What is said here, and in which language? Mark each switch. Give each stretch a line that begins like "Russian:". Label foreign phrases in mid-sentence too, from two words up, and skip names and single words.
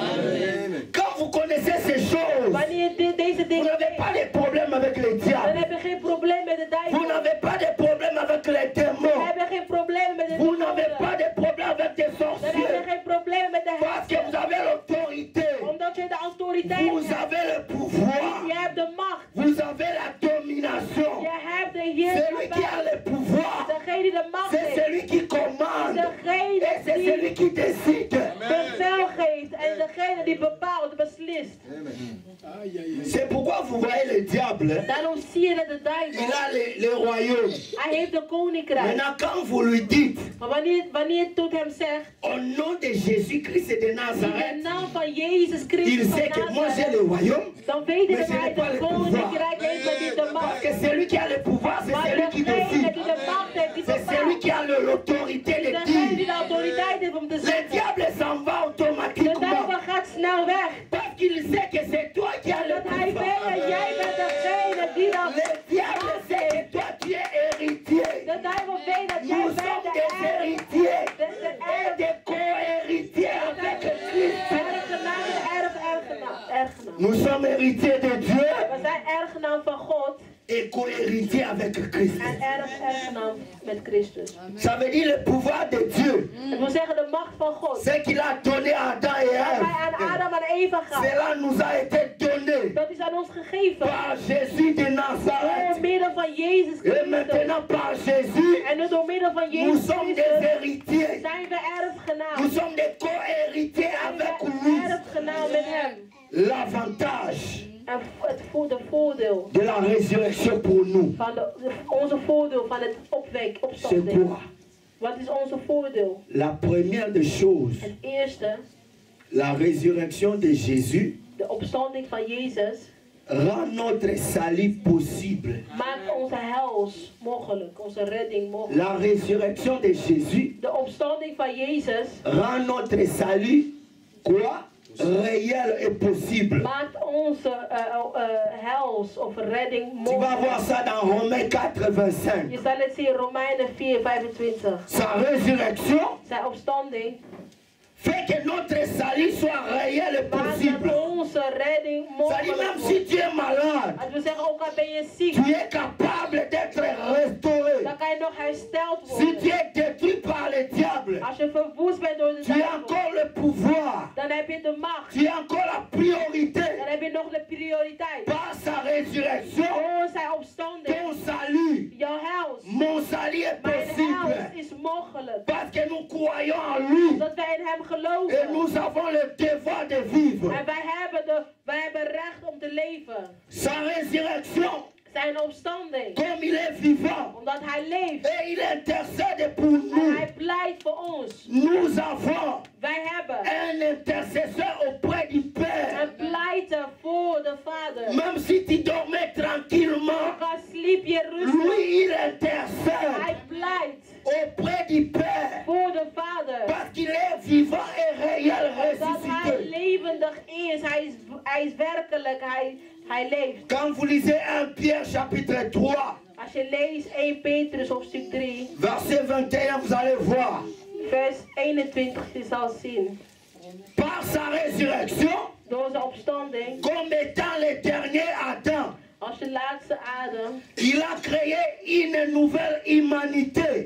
French: Quand vous connaissez ces choses,
Dutch: Wanneer je deze
French: vous
Dutch: dingen
French: n'avez
Dutch: weet,
French: pas de problème avec les
Dutch: dan
French: diables.
Dutch: heb je geen probleem met de
French: Vous
Dutch: duivel.
French: n'avez pas de problème avec les
Dutch: Dan
French: démons.
Dutch: heb je geen probleem met de
French: Vous n'avez
Dutch: demonen.
French: pas de problème avec des
Dutch: Dan heb je
French: sorciers.
Dutch: geen probleem met de
French: Parce que vous
Dutch: hersen.
French: avez l'autorité.
Dutch: Omdat je de autoriteit
French: Vous
Dutch: hebt.
French: avez le pouvoir.
Dutch: Je hebt de macht.
French: Vous avez la domination.
Dutch: Je hebt de
French: Celui qui a
Dutch: heerschappij.
French: le pouvoir,
Dutch: Degene die de macht
French: c'est
Dutch: heeft.
French: celui qui commande.
Dutch: Degene
French: Et c'est
Dutch: die
French: celui qui décide.
Dutch: bevel geeft. En degene die bepaalt, beslist.
French: C'est pourquoi vous voyez le diable.
Dutch: Daarom zie je dat de
French: Il
Dutch: duivel,
French: a le royaume.
Dutch: hij heeft de koninkrijk.
French: Maintenant, quand vous lui dites,
Dutch: Maar wanneer je tot hem zegt,
French: au nom de Jésus-Christ de
Dutch: in de Nazareth, naam van Jezus
French: il
Dutch: Christus van
French: sait que moi j'ai
Dutch: Nazareth,
French: le royaume.
Dutch: dan weet hij
French: Mais
Dutch: dat
French: ce
Dutch: hij
French: n'est pas
Dutch: de
French: le pouvoir.
Dutch: koninkrijk heeft met die de
French: Parce
Dutch: macht.
French: que celui qui a le pouvoir, c'est
Dutch: Maar
French: celui qui
Dutch: degene
French: décide.
Dutch: die de macht heeft, die
French: C'est celui
Dutch: bepaalt.
French: qui a l'autorité de
Dutch: Degene die
French: dire.
Dutch: de autoriteit heeft om te
French: Le
Dutch: zeggen.
French: diable s'en va
Dutch: De
French: automatiquement.
Dutch: duivel gaat snel weg.
French: Parce qu'il sait que c'est toi qui as le
Dutch: Dat hij weet
French: pouvoir.
Dutch: dat jij bent degene die dat
French: Le diable
Dutch: macht
French: sait que
Dutch: heeft.
French: toi tu es héritier.
Dutch: De duivel weet dat jij
French: Nous
Dutch: bent
French: sommes
Dutch: de
French: des
Dutch: erf.
French: héritiers
Dutch: De
French: et
Dutch: erf.
French: des co-héritiers avec Christ.
Dutch: Erfgenaam, de erfgenaam.
French: Nous sommes héritiers de Dieu
Dutch: We zijn erfgenaam van God
French: et co-héritiers avec Christ.
Dutch: en erfgenaam met Christus.
French: Ça veut dire le pouvoir de Dieu.
Dutch: Het wil zeggen de macht van God.
French: Ce qu'il a donné à Adam et
Dutch: Dat hij aan
French: Ève.
Dutch: Adam en Eva gaf.
French: Cela nous a été donné
Dutch: Dat is aan ons gegeven.
French: par Jésus de
Dutch: Door
French: Nazareth.
Dutch: middel van Jezus
French: Et
Dutch: Christus.
French: maintenant par Jésus,
Dutch: En nu door middel van
French: nous
Dutch: Jezus
French: sommes des
Dutch: Christus
French: héritiers.
Dutch: zijn we erfgenaam.
French: Nous sommes des co-héritiers
Dutch: Zijn
French: avec
Dutch: we
French: lui.
Dutch: erfgenaam met hem.
French: L'avantage
Dutch: En de voordeel
French: de la résurrection pour nous,
Dutch: van onze voordeel van het
French: c'est
Dutch: opstanding.
French: quoi?
Dutch: Wat is onze voordeel?
French: La première des choses,
Dutch: Het eerste,
French: la résurrection de Jésus
Dutch: de opstanding van Jezus
French: rend notre salut possible.
Dutch: maakt onze hels mogelijk, onze redding mogelijk.
French: La résurrection de Jésus
Dutch: De opstanding van Jezus
French: rend notre salut quoi? Réel et possible.
Dutch: maakt onze hels of redding
French: Tu vas voir
Dutch: mogelijk.
French: ça dans Romains 4, 25.
Dutch: Je zal het zien in Romeinen 4, 25.
French: Sa résurrection
Dutch: Zijn opstanding
French: fait que notre salut soit réel et
Dutch: maakt
French: possible.
Dutch: dat onze redding
French: Ça dit
Dutch: mogelijk
French: même
Dutch: wordt.
French: si tu es malade,
Dutch: Dat wil zeggen, ook al ben je ziek,
French: tu es capable d'être restauré.
Dutch: dan kan je nog hersteld
French: Si tu
Dutch: worden.
French: es détruit par le diable,
Dutch: Als je verwoest bent door de
French: tu as
Dutch: duivel,
French: encore le pouvoir.
Dutch: dan heb je de macht.
French: Tu as encore la priorité.
Dutch: Dan heb je nog de prioriteit.
French: Par sa résurrection,
Dutch: Door zijn opstanding,
French: ton salut,
Dutch: jouw hels,
French: mon salut est
Dutch: mijn hels
French: possible.
Dutch: is mogelijk.
French: Parce que nous croyons en lui.
Dutch: Omdat wij in hem
French: Et
Dutch: geloven.
French: nous avons le devoir de vivre.
Dutch: En wij hebben recht om te leven.
French: Sa résurrection,
Dutch: Zijn opstanding.
French: comme il est vivant,
Dutch: Omdat hij leeft.
French: et il intercède pour
Dutch: En
French: nous.
Dutch: hij pleit voor ons.
French: Nous avons
Dutch: Wij hebben
French: un intercesseur auprès du Père.
Dutch: een pleiter voor de Vader.
French: Même si tu dormais tranquillement,
Dutch: Ook al sliep je rustig.
French: lui il
Dutch: Hij
French: intercède
Dutch: pleit
French: auprès du Père.
Dutch: voor de Vader.
French: Parce qu'il est vivant et réel
Dutch: Dat hij
French: ressuscité.
Dutch: levendig is. Hij is werkelijk. Hij leeft.
French: Quand vous lisez 1 Pierre chapitre 3,
Dutch: Als je leest 1 Petrus hoofdstuk 3,
French: verset 21, vous allez voir.
Dutch: vers 21, je zal zien.
French: Par sa résurrection,
Dutch: Door zijn opstanding,
French: comme étant le dernier Adam,
Dutch: als de laatste Adam,
French: il a créé une nouvelle humanité